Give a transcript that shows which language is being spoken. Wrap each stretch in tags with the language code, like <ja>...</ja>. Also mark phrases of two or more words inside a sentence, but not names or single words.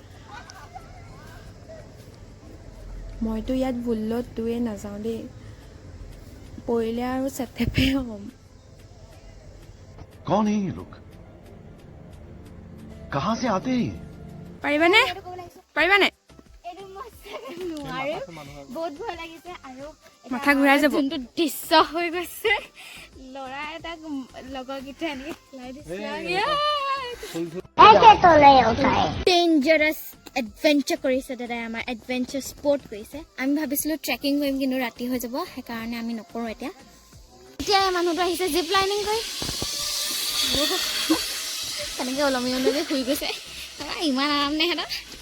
<as>মইতো ইয়াত ভুলতটোৱে নাযাওঁ দেই, পৰিলে আৰু চেটেপে হ'ম।</as> <hi>कौन है ये लोग? कहां से आते हैं?</hi> <as>পাৰিবানে এইটো ক'ব লাগিছে পাৰিবানে এইটো মই নোৱাৰো বহুত ভয় লাগিছে আৰু মাথা ঘূৰাই যাব যোনটো দৃশ্য হৈ গৈছে ল'ৰা এটাক লগৰকেইটা আনি লাই দিছে</as> <en>dangerous adventure</en> <as>কৰিছে দাদাই আমাৰ</as> <en>adventure sport</en> <as>কৰিছে আমি ভাবিছিলোঁ ট্ৰেকিং কৰিম কিন্তু ৰাতি হৈ যাব সেইকাৰণে আমি নকৰোঁ এতিয়া মানুহটো আহিছে</as> <en>zip lining</en> <as>কৰি তেনেকৈ ওলমি ওলমি শুই গৈছে ইমান আৰাম নে সিহঁতৰ</as>